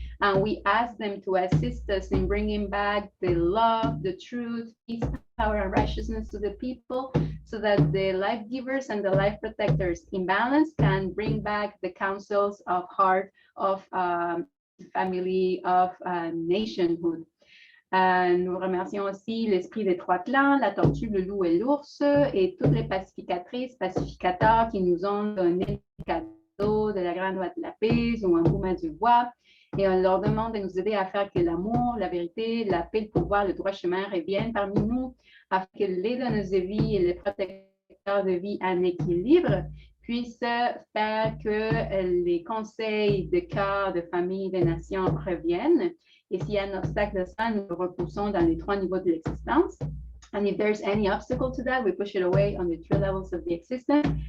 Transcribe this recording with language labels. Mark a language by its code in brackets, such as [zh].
[en] And we ask them to assist us in bringing back the love, the truth, peace, power, and righteousness to the people, so that the life givers and the life protectors in balance can bring back the counsels of heart, of family, of nationhood. [fr] Nous remercions aussi l'esprit des trois clans, la tortue, le loup et l'ours, et toutes les pacificatrices, pacificateurs qui nous ont donné le cadeau de la grande loi de la paix ou un mouvement du bois. Et on leur demande de nous aider à faire que l'amour, la vérité, la paix, le pouvoir, le droit chemin reviennent parmi nous, afin que les donneuses de vie et les protecteurs de vie en équilibre puissent faire que les conseils de cœur, de famille, de nations reviennent. Et s'il y a un obstacle de ça, nous le repoussons dans les trois niveaux de l'existence. [en] And if there's any obstacle to that, we push it away on the three levels of the existence.